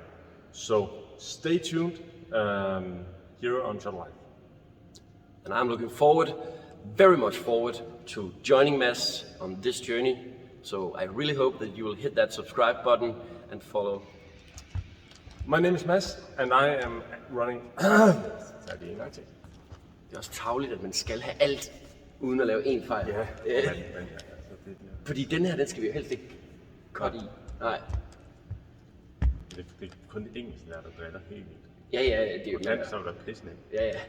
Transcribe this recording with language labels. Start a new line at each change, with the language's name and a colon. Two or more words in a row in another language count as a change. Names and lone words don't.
English: So stay tuned here on Shuttle Life. And I'm looking forward, very much forward, to joining Mads on this journey. So I really hope that you will hit that subscribe button and follow. My name is Mads and I am running...
Danish: Det er også tarveligt, at man skal have alt, uden at lave en fejl. Ja, Fordi den her, den skal vi jo helst ikke cut i. Nej. Det er kun det engelske, der driller helt vildt. Ja, det er jo... På dansk, så er der pisse.